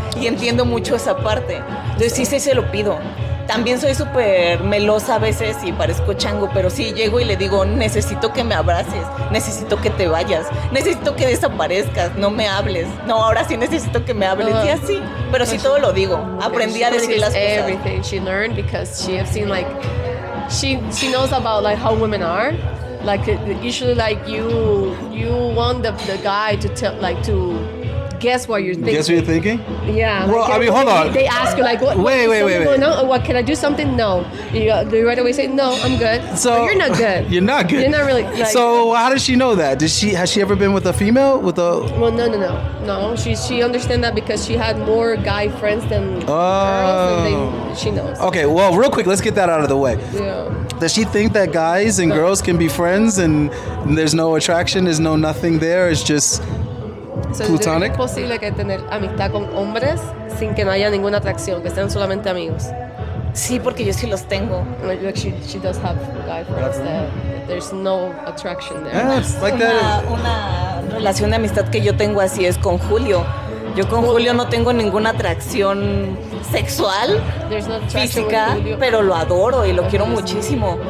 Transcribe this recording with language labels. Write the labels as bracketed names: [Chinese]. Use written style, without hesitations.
[Spanish] Y entiendo mucho esa parte. Entonces sí, se lo pido. También soy súper melosa a veces y parezco chango, pero sí llego y le digo, necesito que me abraces, necesito que te vayas, necesito que desaparezcas, no me hables. No, ahora sí necesito que me hables. Y así, pero sí todo lo digo. Aprendí a decir las cosas. [English] Everything she learned because she has seen she knows about how women are. Usually you want the guy to tell to guess what you're thinking. Guess what you're thinking? Yeah. Well, I mean, hold on. They ask you what? Wait. Going on? What, can I do something? No. You right away say no. I'm good. So But you're not good. You're not good. You're not really. So how does she know that? Has she ever been with a female? Well, no. She understands that because she had more guy friends than girls, and she knows. Okay, well, real quick, let's get that out of the way. Yeah. Does she think that guys and girls can be friends and there's no attraction, there's no nothing there, it's just So, platonic? [Spanish] ¿es posible que tener amistad con hombres sin que no haya ninguna atracción, que sean solamente amigos? Sí, porque yo sí los tengo. [English] She does have guy friends that there's no attraction there. Yeah, it's like that. [Spanish] Una relación de amistad que yo tengo así es con Julio. Yo con Julio no tengo ninguna atracción sexual, [English] There's no attraction [Spanish] física, [English] with Julio. [Spanish] pero lo adoro y lo quiero muchísimo.